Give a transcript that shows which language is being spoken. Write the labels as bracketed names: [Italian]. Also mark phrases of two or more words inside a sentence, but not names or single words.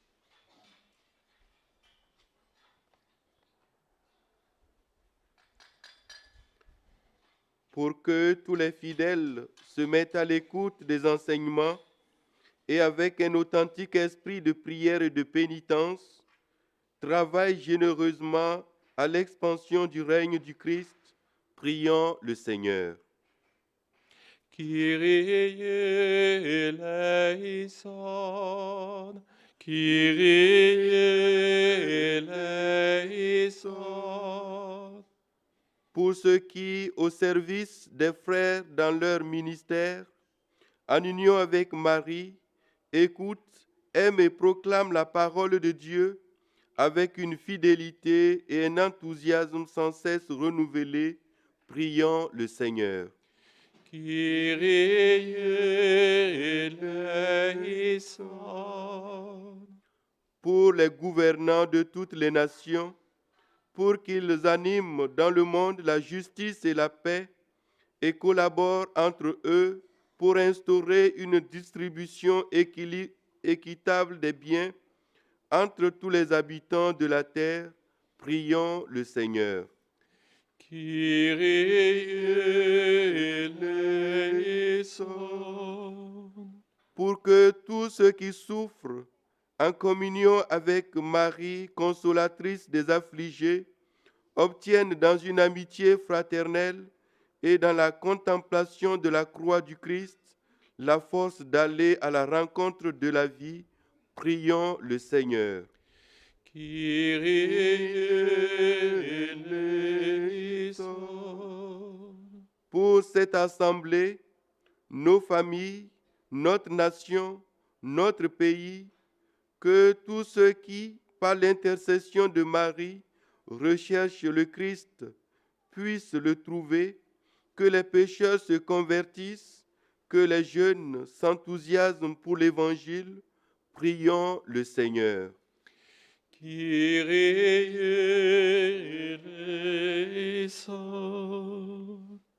[French] Pour que tous les fidèles se mettent à l'écoute des enseignements et avec un authentique esprit de prière et de pénitence, travaillent généreusement à l'expansion du règne du Christ, prions le Seigneur. [Greek] Κύριε ἐλέησον, Κύριε ἐλέησον. [French] Pour ceux qui, au service des frères dans leur ministère, en union avec Marie, écoutent, aiment et proclament la parole de Dieu avec une fidélité et un enthousiasme sans cesse renouvelés, prions le Seigneur. [Greek] Κύριε ἐλέησον. [French] Pour les gouvernants de toutes les nations, pour qu'ils animent dans le monde la justice et la paix et collaborent entre eux pour instaurer une distribution équitable des biens entre tous les habitants de la terre, prions le Seigneur. [Greek] Κύριε ἐλέησον. [French] Pour que tous ceux qui souffrent en communion avec Marie, consolatrice des affligés, obtiennent dans une amitié fraternelle et dans la contemplation de la croix du Christ la force d'aller à la rencontre de la vie, prions le Seigneur. [Greek] Κύριε ἐλέησον. [French] Pour cette assemblée, nos familles, notre nation, notre pays, que tous ceux qui, par l'intercession de Marie, recherchent le Christ, puissent le trouver, que les pécheurs se convertissent, que les jeunes s'enthousiasment pour l'Évangile. Prions le Seigneur. [Greek] Κύριε ἐλέησον.